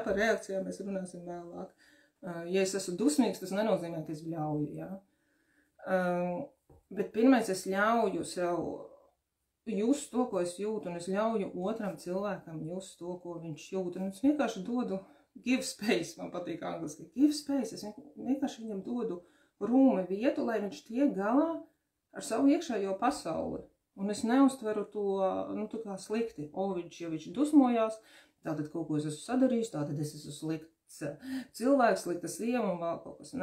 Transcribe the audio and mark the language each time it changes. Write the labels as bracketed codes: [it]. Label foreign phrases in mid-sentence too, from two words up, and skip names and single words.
[lv] Par reakcijām mēs runāsim vēlāk. Ja es esmu dusmīgs, tas nenozīmē, ka es ļauju, ja? Bet pirmais es ļauju sev just to, ko es jūtu, un es ļauju otram cilvēkam just to, ko viņš jūt. Un es vienkārši dodu [en] give space, [lv] man patīk angliski, [en] give space, [lv] es vienkārši viņam dodu rūmi vietu, lai viņš tiek galā ar savu iekšējo pasauli. Un es neuztveru to, tā kā slikti. Ja viņš dusmojās, tātad kaut ko es esmu sadarījis, tātad es esmu slikts cilvēks, slikta sieva un vēl kaut kas.